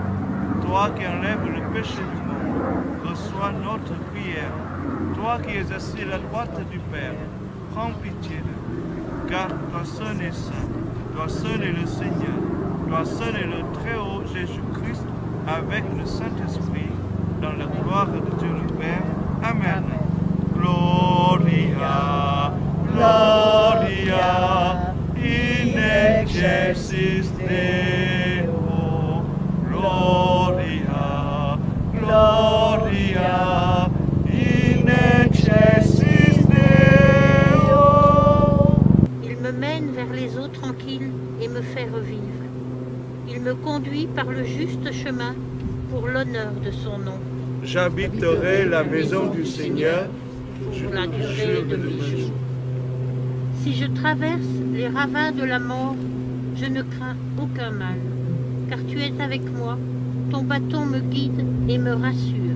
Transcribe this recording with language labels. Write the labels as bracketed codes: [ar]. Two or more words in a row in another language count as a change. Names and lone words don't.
[fr] Toi qui enlèves le péché du monde, reçois notre prière. Toi qui es assis à la droite du Père, prends pitié de nous. Car toi seul es saint, toi seul est le Seigneur, toi seul est le Très-Haut Jésus-Christ, avec le Saint-Esprit, dans la gloire de Dieu le Père. Amen. [la] Gloria, Gloria, in excelsis Deo. Gloria, Gloria, in excelsis Deo. [fr] Il me mène vers les eaux tranquilles et me fait revivre. Il me conduit par le juste chemin pour l'honneur de son nom. J'habiterai la maison du Seigneur Pour la durée de mes jours. Si je traverse les ravins de la mort, je ne crains aucun mal, car tu es avec moi, ton bâton me guide et me rassure.